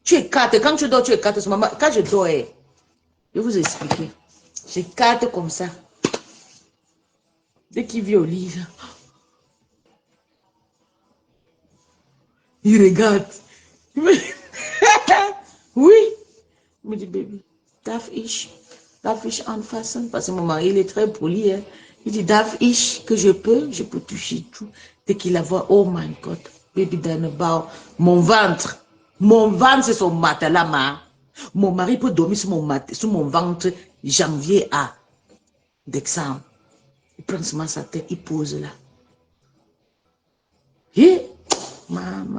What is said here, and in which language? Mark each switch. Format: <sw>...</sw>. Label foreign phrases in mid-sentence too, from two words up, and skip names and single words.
<fr>Tu écartes, quand tu dors, tu écartes ce moment. Quand je dors, je vais vous expliquer. J'écarte comme ça. Dès qu'il vient au lit, il regarde. Oui. Il me dit,</fr> <de>baby, darf ich anfassen?</de> <fr>Parce que mon mari, il est très poli. Hein. Il dit,</fr> <de>darf ich,</de> <fr>que je peux toucher tout. Dès qu'il la voit,</fr> <en>oh my God, baby,</en> <fr>dans le bas, mon ventre, c'est son matelas, ma. Mon mari peut dormir sur mon ventre, janvier à décembre. Il prend seulement sa tête, il pose là. Et, maman.</fr>